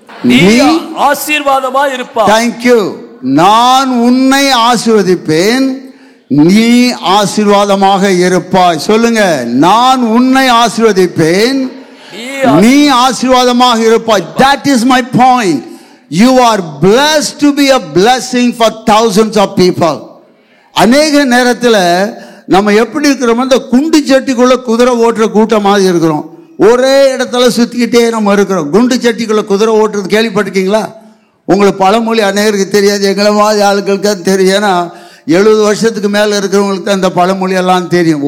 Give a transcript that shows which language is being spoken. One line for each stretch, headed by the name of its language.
Tamil: நீ ஆசீர்வாதமாய் இருப்பாய்.
English: Thank you.
Tamil: நான் உன்னை ஆசீர்வதிப்பேன், நீ ஆசீர்வாதமாக இருப்பாய். சொல்லுங்க, நான் உன்னை ஆசீர்வதிப்பேன், நீ ஆசீர்வாதமாக இருப்பாய்.
English: That is my point. You are blessed to be a blessing for thousands of people.
Tamil: அநேக நேரத்தில் நம்ம எப்படி இருக்கிறோம், அந்த குண்டு சட்டிக்குள்ள குதிரை ஓட்டுற கூட்டம் மாதிரி இருக்கிறோம். ஒரே இடத்துல சுத்திக்கிட்டே நம்ம இருக்கிறோம். குண்டு சட்டிக்குள்ள குதிரை ஓட்டுறது கேள்விப்பட்டிருக்கீங்களா? உங்களுக்கு பழமொழி அநேகருக்கு தெரியாது, எங்களை மாதிரி ஆளுகளுக்கு தான் தெரியும். ஏன்னா 70 வருஷத்துக்கு மேலே இருக்கிறவங்களுக்கு அந்த பழமொழி எல்லாம் தெரியும்.